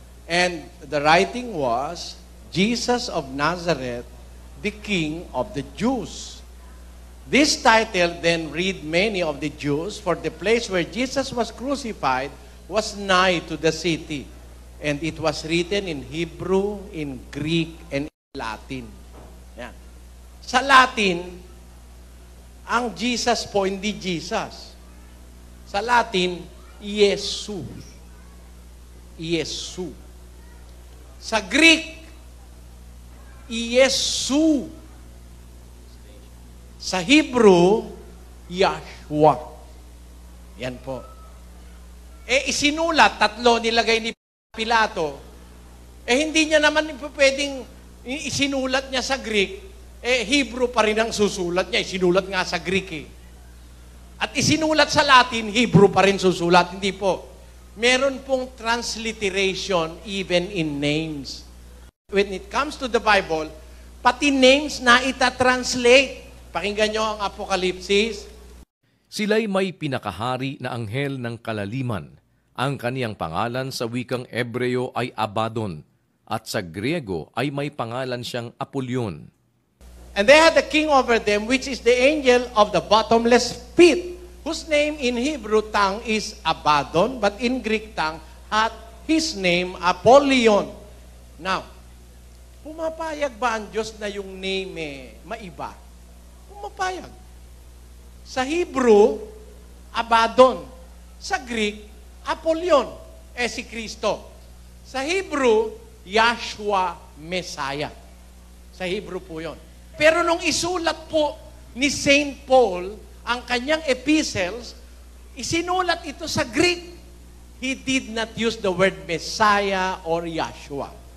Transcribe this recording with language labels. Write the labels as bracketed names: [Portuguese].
[English] And the writing was, "Jesus of Nazareth, the King of the Jews." This title then read many of the Jews, for the place where Jesus was crucified was nigh to the city. And it was written in Hebrew, in Greek, and in Latin. [Filipino] Yan. Sa Latin, ang Jesus po, hindi Jesus. Sa Latin, Iesu. Iesu. Sa Greek, Iesu. Sa Hebrew, Yahshua. Yan po. Isinulat, tatlo nilagay ni Pilato. Hindi niya naman pwedeng isinulat niya sa Greek, Hebrew pa rin ang susulat niya. Isinulat nga sa Greek At isinulat sa Latin, Hebrew pa rin susulat. Hindi po. Meron pong [English] transliteration even in names. When it comes to the Bible, [Filipino] pati names na itatranslate. Pakinggan nyo ang Apokalipsis. Sila'y may pinakahari na anghel ng kalaliman. Ang kaniyang pangalan sa wikang Ebreo ay Abaddon, at sa Griego ay may pangalan siyang Apollyon. [English] And they had a king over them, which is the angel of the bottomless pit, whose name in Hebrew tongue is Abaddon, but in Greek tongue hath his name Apollyon. [Filipino] Now, pumapayag ba ang Diyos na yung name maiba? Pumapayag. Sa Hebrew, Abaddon. Sa Greek, Apollyon. Si Kristo. Sa Hebrew, Yahshua Messiah. Sa Hebrew po yon. Pero nung isulat po ni Saint Paul ang kanyang epistles, isinulat ito sa Greek. [English] He did not use the word Messiah or Yahshua.